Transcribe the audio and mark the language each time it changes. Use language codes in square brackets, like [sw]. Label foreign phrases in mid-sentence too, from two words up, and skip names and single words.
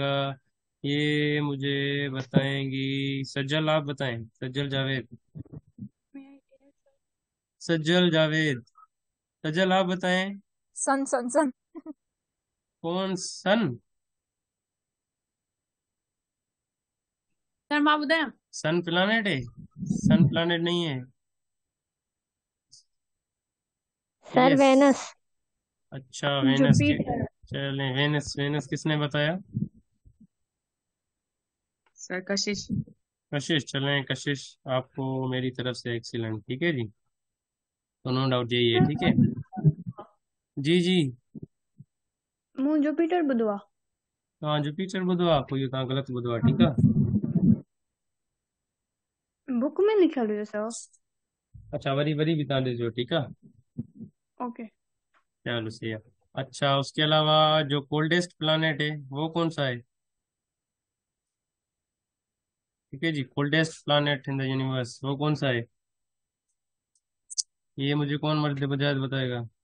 [ur] یہ مجھے بتائیں گی سجل، آپ بتائیں، سجل جاوید، سجل جاوید، سجل آپ بتائیں. [en] sun sun sun. [ur] کون، سن? [sd] सर मां ॿुधायां? [en] sun planet [ur] ہے? [en] sun planet [ur] نہیں ہے सर ये। वेनस। اچھا وینس کے, जुपिटर। چلیں وینس، وینس کس نے بتایا? سر کشش. کشش، چلیں کشش، آپ کو میری طرف سے ایکسیلنٹ، ٹھیک ہے جی، تو [en] no doubt [ur] یہی ہے، ٹھیک ہے جی. जी [sd] मूं जुपिटर ॿुधो आहे। हाँ, जुपिटर ॿुधो आहे, पोइ इहो तव्हां ग़लति ॿुधो आहे, ठीकु आहे। बुक में लिखियल हुयो सर। अच्छा वरी वरी भी तव्हां ॾिसजो, ठीकु आहे, [en] ओके। [ur] چلو صحیح ہے. اچھا اس کے علاوہ جو [en] coldest planet [ur] ہے وہ کون سا ہے? ٹھیک ہے جی, [en] coldest planet in the universe [ur] وہ کون سا ہے? یہ مجھے کون مرد بجاج بتائے گا?